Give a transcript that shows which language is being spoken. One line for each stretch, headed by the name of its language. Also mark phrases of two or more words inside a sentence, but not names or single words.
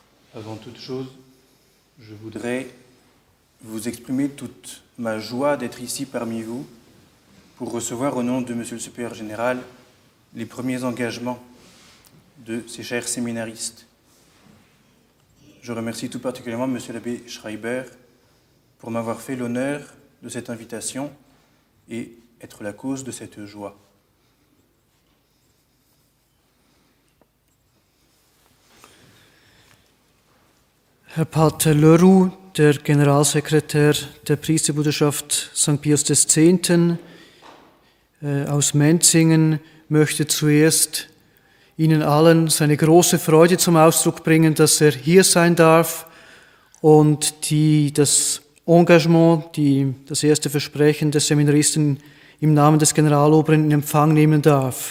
French: Avant toute chose, je voudrais vous exprimer toute ma joie d'être ici parmi vous pour recevoir au nom de Monsieur le Supérieur Général les premiers engagements de ces chers séminaristes. Je remercie tout particulièrement Monsieur l'abbé Schreiber pour m'avoir fait l'honneur de cette invitation et être la cause de cette joie.
German: Herr Pater Leroux, der Generalsekretär der Priesterbruderschaft St. Pius X. Aus Menzingen, möchte zuerst Ihnen allen seine große Freude zum Ausdruck bringen, dass er hier sein darf und das Engagement, das erste Versprechen des Seminaristen im Namen des Generaloberen in Empfang nehmen darf.